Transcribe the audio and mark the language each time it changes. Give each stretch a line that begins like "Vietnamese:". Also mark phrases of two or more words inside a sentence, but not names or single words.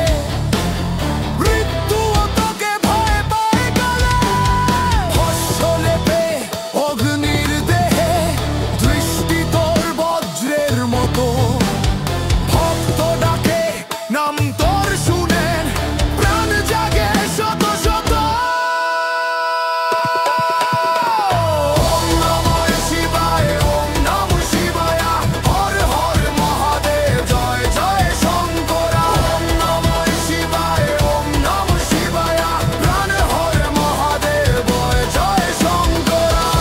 Bangla: মৃত্যুও তোকে ভয় পায় গেলে ভস্য লেপে অগ্নির দেহে দৃষ্টি তোর বজ্রের মতো নাম তোর শুনেন প্রাণ জাগে শত শত।
Sanskrit: ওম নমঃ শিবায়। ওম নমঃ শিবায়। হর হর মহাদেব। জয় জয় শঙ্কর। ওম নমঃ শিবায়। ওম নমঃ শিবায়। প্রাণ হর মহাদেব। জয় শঙ্কর।